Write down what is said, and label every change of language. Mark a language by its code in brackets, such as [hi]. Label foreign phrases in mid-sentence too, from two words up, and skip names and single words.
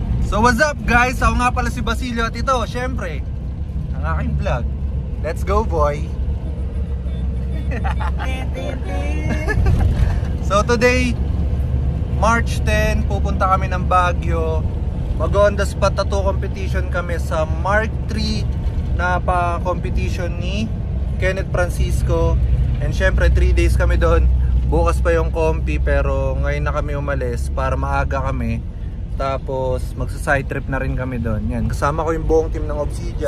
[en] So what's up guys? [tl] Ako nga pala si Basilio at ito, syempre, ang aking vlog. [en] Let's go boy! So today, March 10, [tl] pupunta kami ng Baguio. Mag- [en] on the spot tattoo competition [tl] kami sa Mark 3 na pa-competition ni Kenneth Francisco. And syempre 3 days kami doon. Bukas pa yung compi pero ngayon na kami umalis para maaga kami. Tapos magsa- [en] side trip [tl] na rin kami doon. Yan, kasama ko yung buong team ng Obsidian.